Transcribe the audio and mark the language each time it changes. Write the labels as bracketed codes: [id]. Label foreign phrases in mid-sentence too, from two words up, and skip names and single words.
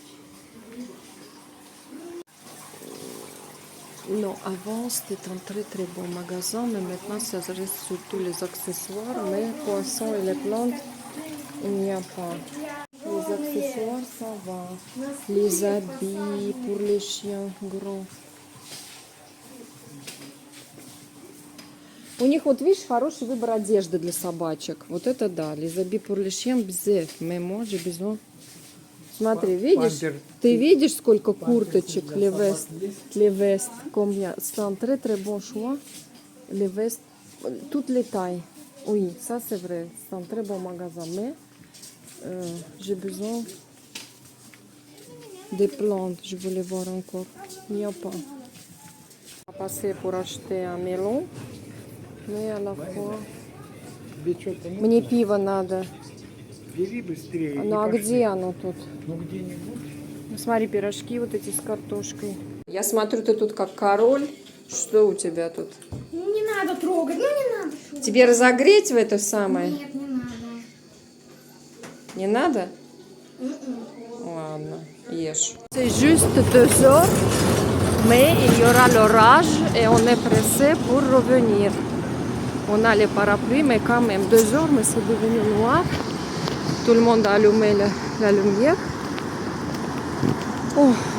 [fr] Non, avant, c'était un très très bon magasin. Mais maintenant, ça reste surtout les accessoires. Mais poissons et les plantes, il n'y a pas. Les accessoires, ça va. Les habits pour les chiens gros. [ru] У них, вот видишь, хороший выбор одежды для собачек. Вот это да. [fr] Les habits pour les chiens, bzef. Mais moi, j'ai besoin. [ru] Смотри, видишь? Ты видишь, сколько курточек? [fr] Les vestes. Combien? C'est un très très bon choix. Les vestes, toutes les tailles. Oui, ça c'est vrai. C'est un très bon magasin. Mais j'ai besoin des plantes. Je voulais voir encore. Il n'y a pas. On va passer pour acheter un melon. Mais à la fois... [ru] Тебе что-то не Мне пиво надо. бери быстрее. Ну а и пошли. где оно тут? Ну где-нибудь. Ну, смотри, пирожки вот эти с картошкой. Я смотрю, ты тут как король. Что у тебя тут? Ну не надо трогать, ну не надо. Тебе разогреть в это самое? Нет, не надо. Не надо? Ладно, ешь. [fr] C'est juste 2 heures, mais il y aura l'orage et on est pressé pour revenir. On a les parapluies, mais quand même 2 heures, mais c'est devenu noir. Tout le monde a allumé la lumière. Oh.